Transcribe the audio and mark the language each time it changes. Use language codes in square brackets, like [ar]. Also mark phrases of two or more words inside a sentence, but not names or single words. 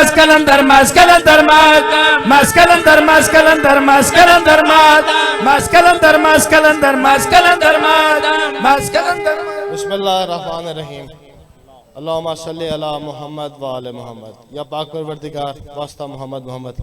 [ur] قلندر مست قلندر مست قلندر مست قلندر مست قلندر مست قلندر مست قلندر مست قلندر مست قلندر [ar] بسم الله الرحمن الرحيم اللهم صل على محمد و آل محمد. [ur] یا پاک پروردگار واسطہ محمد کی